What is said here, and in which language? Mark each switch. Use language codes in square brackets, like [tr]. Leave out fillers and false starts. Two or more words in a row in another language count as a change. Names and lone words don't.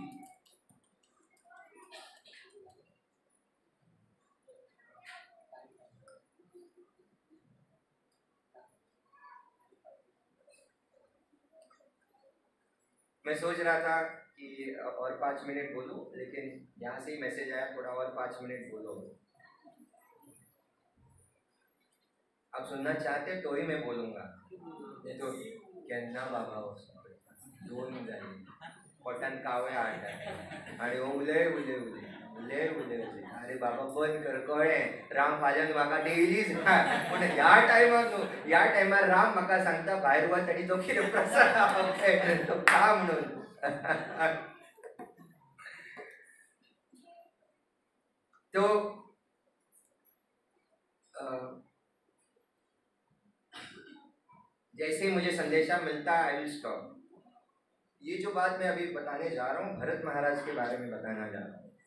[hi] मैं सोच रहा था कि और 5 मिनट बोलूं, लेकिन यहाँ से ही मैसेज आया थोड़ा और 5 मिनट बोलो। आप सुनना चाहते तो ही मैं बोलूंगा, नहीं तो [kok] केन्ना बाबा दोन जाईल पोटान कावळे हाडटा आणि उले उले उले उले उले उले अरे बाबा बंद कर कळ्ळें, राम फाल्यां म्हाका डेलीच पूण ह्या टायमार राम म्हाका सांगता भायर वच आनी तो कितें प्रसाद तो खा म्हणून। [hi] तो जैसे ही मुझे संदेशा मिलता है [en] I will stop. [hi] ये जो बात मैं अभी बताने जा रहा हूँ भरत महाराज के बारे में बताना जा रहा हूँ।